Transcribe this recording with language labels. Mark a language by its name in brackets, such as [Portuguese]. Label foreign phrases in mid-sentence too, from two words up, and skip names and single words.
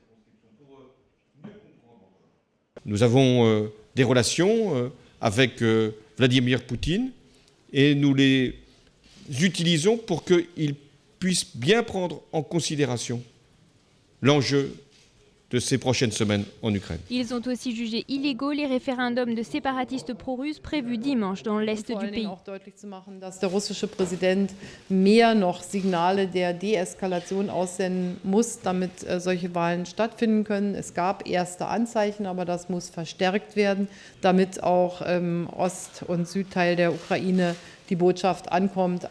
[French] Nous avons des relations avec Vladimir Poutine et nous les utilisons pour qu'il puisse bien prendre en considération l'enjeu de ces prochaines semaines en Ukraine. Ils ont aussi jugé illégaux les référendums de séparatistes pro-russes prévus dimanche dans l'est du pays. [German] Dass der russische Präsident mehr noch Signale der Deeskalation aussenden muss, damit solche Wahlen stattfinden können. Es gab erste Anzeichen, aber das muss verstärkt werden, damit auch im Ost- und Südteil der Ukraine die Botschaft ankommt.